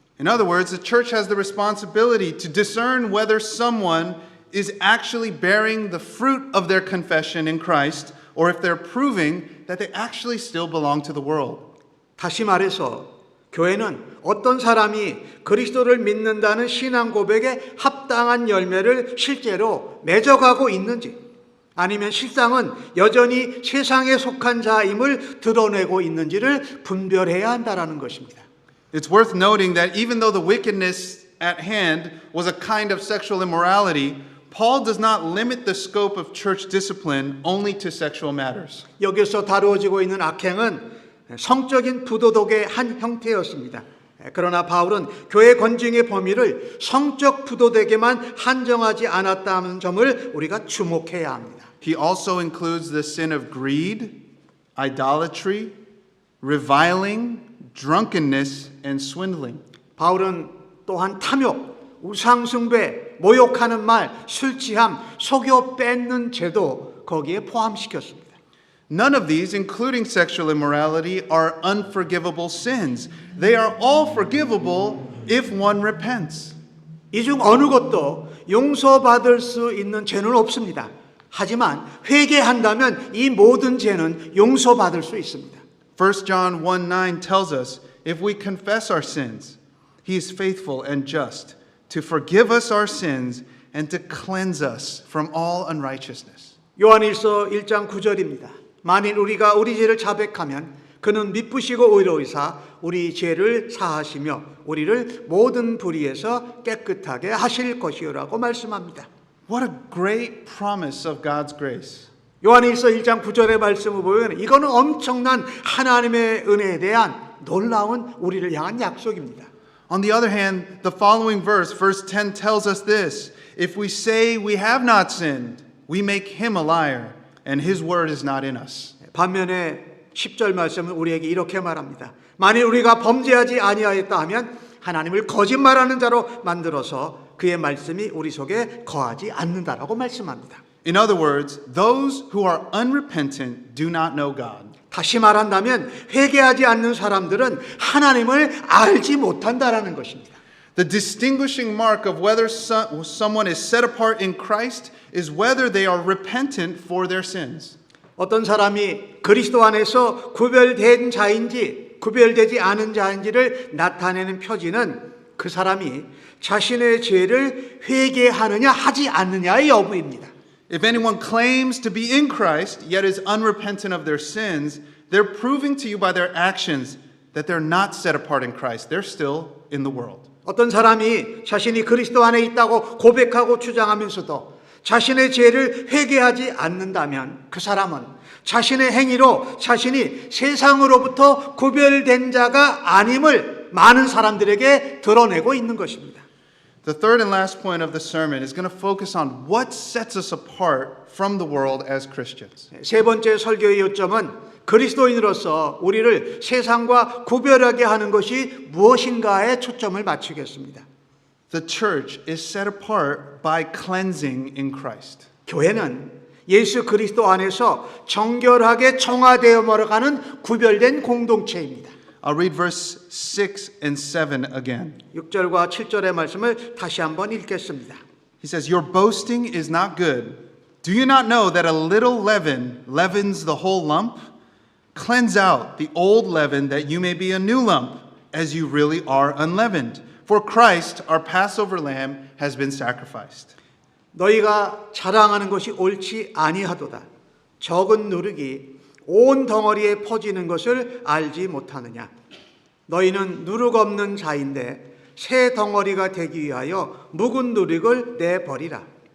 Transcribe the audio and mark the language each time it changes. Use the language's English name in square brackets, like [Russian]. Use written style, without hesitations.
[English] In other words, the church has the responsibility to discern whether someone is actually bearing the fruit of their confession in Christ or if they're proving that they actually still belong to the world. [Korean] 다시 말해서 교회는 어떤 사람이 그리스도를 믿는다는 신앙 고백에 합당한 열매를 실제로 맺어가고 있는지, 아니면 실상은 여전히 세상에 속한 자임을 드러내고 있는지를 분별해야 한다는 것입니다. [English] It's worth noting that even though the wickedness at hand was a kind of sexual immorality, Paul does not limit the scope of church discipline only to sexual matters. [Korean] 여기서 다루어지고 있는 악행은 성적인 부도덕의 한 형태였습니다. 그러나 바울은 교회 권징의 범위를 성적 부도덕에만 한정하지 않았다는 점을 우리가 주목해야 합니다. [English] He also includes the sin of greed, idolatry, reviling, drunkenness, and swindling. [Korean] 바울은 또한 탐욕, 우상숭배, 모욕하는 말, 술 취함, 속여 뺏는 죄도 거기에 포함시켰습니다. [English] None of these, including sexual immorality, are unforgivable sins. They are all forgivable if one repents. [Korean] 이 중 어느 것도 용서받을 수 있는 죄는 없습니다. 하지만 회개한다면 이 모든 죄는 용서받을 수 있습니다. [English] 1 John 1:9 tells us, if we confess our sins, he is faithful and just to forgive us our sins and to cleanse us from all unrighteousness. [Korean] 요한일서 1장 9절입니다. 만일 우리가 우리 죄를 자백하면 그는 미쁘시고 의로우사 우리 죄를 사하시며 우리를 모든 불의에서 깨끗하게 하실 것이요라고 말씀합니다. [English] What a great promise of God's grace. [Korean] 요한일서 1장 9절의 말씀을 보면 이거는 엄청난 하나님의 은혜에 대한 놀라운 우리를 향한 약속입니다. [English] On the other hand, the following verse 10 tells us this, if we say we have not sinned, we make him a liar, and his word is not in us. [Korean] 반면에 10절 말씀은 우리에게 이렇게 말합니다. 만일 우리가 범죄하지 아니하였다 하면 하나님을 거짓말하는 자로 만들어서 그의 말씀이 우리 속에 거하지 않는다라고 말씀합니다. [English] In other words, those who are unrepentant do not know God. [Korean] 다시 말한다면 회개하지 않는 사람들은 하나님을 알지 못한다라는 것입니다. [English] The distinguishing mark of whether someone is set apart in Christ is whether they are repentant for their sins. [Korean] 어떤 사람이 그리스도 안에서 구별된 자인지 구별되지 않은 자인지를 나타내는 표지는 그 사람이 자신의 죄를 회개하느냐 하지 않느냐의 여부입니다. [English] If anyone claims to be in Christ yet is unrepentant of their sins, they're proving to you by their actions that they're not set apart in Christ. They're still in the world. [Korean] 어떤 사람이 자신이 그리스도 안에 있다고 고백하고 주장하면서도 자신의 죄를 회개하지 않는다면 그 사람은 자신의 행위로 자신이 세상으로부터 구별된 자가 아님을 많은 사람들에게 드러내고 있는 것입니다. [English] The third and last point of the sermon is going to focus on what sets us apart from the world as Christians. [Korean] 세 번째 설교의 요점은 그리스도인으로서 우리를 세상과 구별하게 하는 것이 무엇인가에 초점을 맞추겠습니다. [English] The church is set apart by cleansing in Christ. [Korean] 교회는 예수 그리스도 안에서 정결하게 청화되어 멀어가는 구별된 공동체입니다. [English] I'll read verse 6 and 7 again. [Korean] 6절과 7절의 말씀을 다시 한번 읽겠습니다. [English] He says, Your boasting is not good. Do you not know that a little leaven leavens the whole lump? Cleanse out the old leaven that you may be a new lump, as you really are unleavened. For Christ, our Passover lamb, has been sacrificed. [Korean] 너희가 자랑하는 것이 옳지 아니하도다. 적은 누룩이 온 덩어리에 퍼지는 것을 알지 못하느냐. 너희는 누룩 없는 자인데 새 덩어리가 되기 위하여 묵은 누룩을 내버리라.